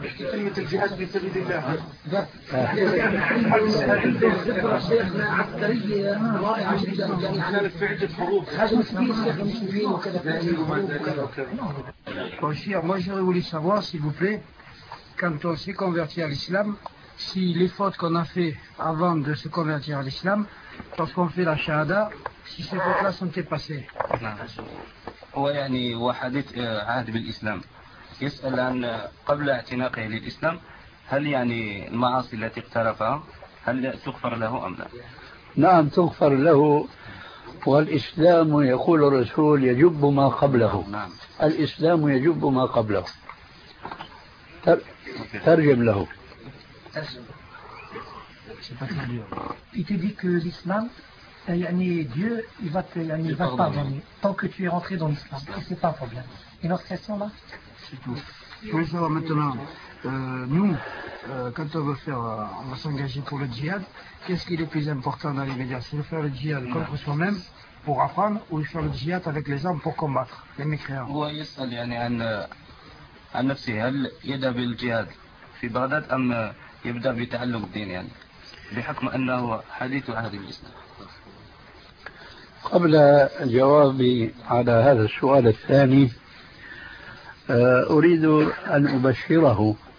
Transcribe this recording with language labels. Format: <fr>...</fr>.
<ar>كلمة الجهاد في سبيل الله. شيخنا عسكرية رائعة جدا، يعني كانت في عدة حروب، خدمة كبيرة، شيخ مسلمين وكذا.</ar> <fr>Monsieur, moi j'aurais voulu savoir, s'il vous plaît, quand on s'est converti à l'islam, si les fautes qu'on a fait avant de se convertir à l'islam, lorsqu'on fait la shahada, si ces fautes-là sont effacées.</fr> <ar>ويعني وحديث عهد بالإسلام يسأل عن قبل اعتناقه للإسلام هل يعني المعاصي التي اقترفها هل تغفر له أم لا؟ نعم تغفر له، والإسلام يقول الرسول يجب ما قبله. نعم. الإسلام يجب ما قبله. ترجم له.</ar> <fr>C'est pas très dur. Il te dit que l'islam, Dieu, il va te, il va pardonner tant que tu es rentré dans l'islam. Et c'est pas un problème. Et notre question là? C'est tout. Je voulais savoir maintenant, nous, quand on veut faire, on va s'engager pour le djihad, qu'est-ce qui est le plus important dans l'immédiat? C'est de faire le djihad contre soi-même pour apprendre, ou de faire le djihad avec les hommes pour combattre les mécréants? Oui, c'est ça, il y a le djihad</fr> <ar>في بغداد أم يبدأ بتعلم الدين، يعني بحكم أنه حديث عهد الإسلام. قبل جوابي على هذا السؤال الثاني أريد أن أبشره</ar>